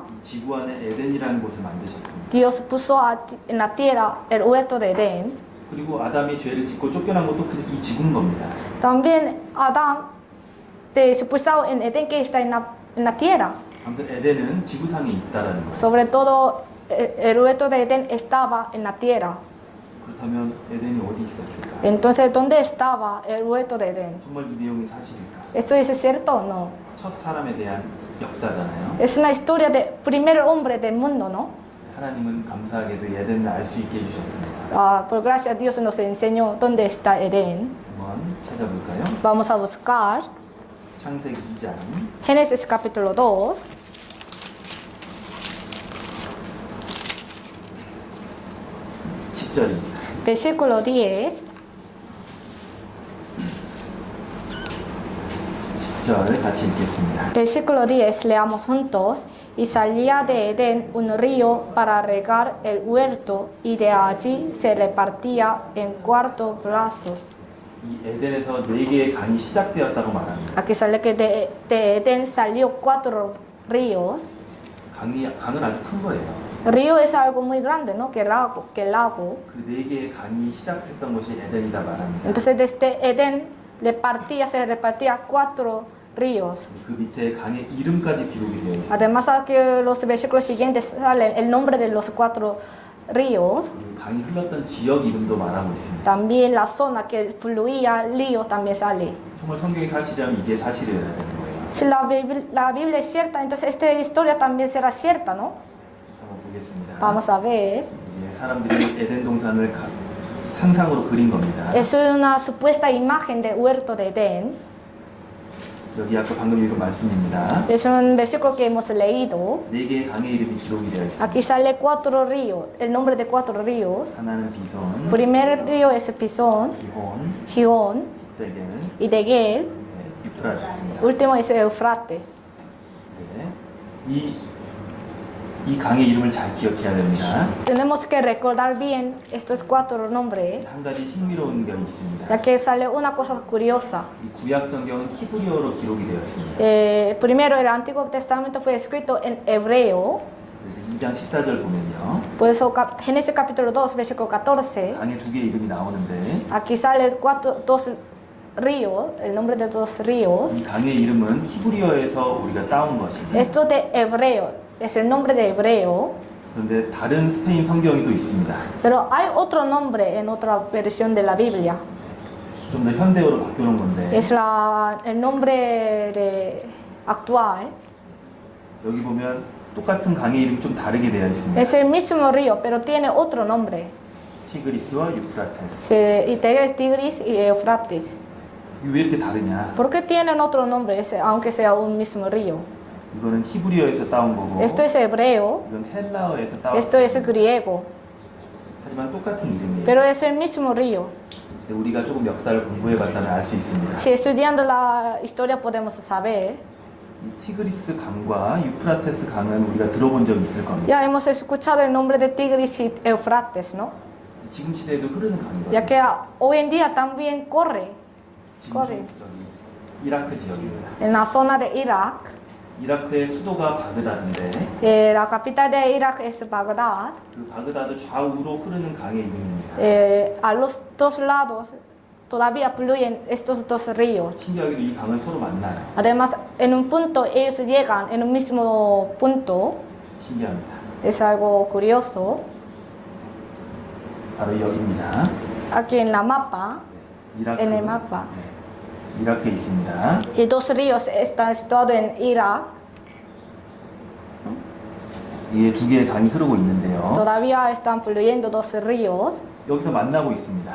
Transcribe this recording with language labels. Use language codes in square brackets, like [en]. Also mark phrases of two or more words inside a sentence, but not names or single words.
[ko] 이 지구 안에 에덴이라는 곳을 만드셨습니다. [es] Dios puso en la tierra el huerto de Edén. [ko] 그리고 아담이 죄를 짓고 쫓겨난 것도 이 지구인 겁니다. [es] También Adán te expulsado en Edén, que está en la tierra. [ko] 아무튼 에덴은 지구상에 있다라는 거예요. [es] Sobre todo el huerto de Edén estaba en la tierra. [ko] 그렇다면 에덴이 어디 있었을까? [es] Entonces, ¿dónde estaba el huerto de Edén? [ko] 정말 이 내용이 사실일까? [es] ¿Esto es cierto o no? [ko] 첫 사람에 대한 역사잖아요. [es] Es una historia del primer hombre del mundo, ¿no? [ko] 하나님은 감사하게도 에덴을 알 수 있게 해주셨습니다. [es] Por gracia Dios nos enseñó dónde está Edén. [ko] 한번 찾아볼까요? [es] Vamos a buscar [ko] 창세기 2장 [es] Génesis capítulo 2. [ko] 10절입니다. [es] Versículo 10. [ko] 10절 같이 읽겠습니다. [es] Versículo 10, leamos juntos. Y salía de Edén un río para regar el huerto, y de allí se repartía en 4 brazos. [ko] 이 에덴에서 4개의 강이 시작되었다고 말합니다. [es] Aquí sale que de Edén salió 4 ríos. [ko] 강은 아주 큰 거예요. [es] Río es algo muy grande, ¿no? Que lago. [ko] 그 4개의 강이 시작했던 것이 에덴이다 말합니다. [es] Entonces desde Edén se repartía 4 ríos. [ko] 그 밑에 강의 이름까지 기록이 되어 있습니다. [es] Además, aquí los versículos siguientes salen el nombre de los 4 ríos. [ko] 그리고 강이 흘렀던 지역 이름도 말하고 있습니다. [es] También la zona que fluía el río también sale. [ko] 정말 성경이 사실이라면 이게 사실이어야 되는 거예요. [es] Si la Biblia es cierta, entonces esta historia también será cierta, ¿no? [ko] 한번 보겠습니다. [es] Vamos a ver. [ko] 이게 사람들이 에덴 동산을 상상으로 그린 겁니다. [es] Es una supuesta imagen del huerto de Edén. [ko] 여기 아까 방금 읽은 말씀입니다. [es] Es un versículo que hemos leído. [ko] 4개의 강의 이름이 기록이 되어 있습니다. [es] Aquí sale 4 ríos, el nombre de 4 ríos. [ko] 하나는 비손, [es] Primer río es Pisón, [ko] 기혼, [es] Gihón [ko] 데겔, [es] y Deguel. [ko] 유프라테스입니다. [es] Último es Eufrates. [ko] 네. 이 강의 이름을 잘 기억해야 됩니다. [es] Tenemos que recordar bien estos 4 nombres, [ko] 한 가지 흥미로운 점이 있습니다. [es] ya que sale una cosa curiosa. [ko] 이 구약 성경은 히브리어로 기록이 되었습니다. [es] Primero, el Antiguo Testamento fue escrito en hebreo. [ko] 그래서 2장 14절 보면요. [es] Por eso, Génesis capítulo 2, versículo 14. [ko] 강의 2개의 이름이 나오는데 [es] Aquí sale 2 ríos, el nombre de 2 ríos. [ko] 이 강의 이름은 히브리어에서 우리가 따온 것입니다. [es] Esto de hebreo, es el nombre de hebreo. [ko] 그런데 다른 스페인 성경이 또 있습니다. [es] Pero hay otro nombre en otra versión de la Biblia. [ko] 좀 더 현대어로 바뀌어놓은 건데 [es] Es el nombre actual. [ko] 여기 보면 똑같은 강의 이름이 좀 다르게 되어 있습니다. [es] Es el mismo río, pero tiene otro nombre. [ko] 티그리스와 유프라테스. [es] Tigris y Eufrates. [ko] 이게 왜 이렇게 다르냐? [es] ¿Por qué tienen otro nombre, aunque sea un mismo río? [ko] 이거는 히브리어에서 따온 거고 [es] Esto es hebreo, [ko] 이건 헬라어에서 따온 [es] esto es [ko] 거고 [es] griego, [ko] 하지만 똑같은 이름이에요. [es] pero es el mismo río. [ko] 근데 우리가 조금 역사를 공부해봤다면 알 수 있습니다. [es] Si estudiando la historia podemos saber, [ko] 이 티그리스 강과 유프라테스 강은 우리가 들어본 적이 있을 겁니다. [es] ya hemos escuchado el nombre de Tigris y Eufrates, ¿no? [ko] 지금 시대에도 흐르는 강이거든요. [es] Ya que hoy en día también corre [ko] 지금 [es] corre. [ko] 저기 이라크 지역입니다. [es] en la zona de Irak. [ko] 이라크의 수도가 바그다드인데 [es] La capital de Irak es Bagdad. [ko] 그 바그다드 좌우로 흐르는 강의 이름입니다. [es] A los dos lados todavía fluyen estos dos ríos. [ko] 신기하게도 이 강은 서로 만나요. [es] Además, en un punto ellos llegan en un mismo punto. [ko] 신기합니다. [es] Es algo curioso. [ko] 바로 여기입니다. [es] Aquí en la mapa, [ko] 이라크. [es] en el mapa, [ko] 네. 이라크에 있습니다. [es] y dos ríos están situados en Irak. [ko] 이게 두 개의 강이 흐르고 있는데요. [es] Todavía están fluyendo dos ríos. [ko] 여기서 만나고 있습니다.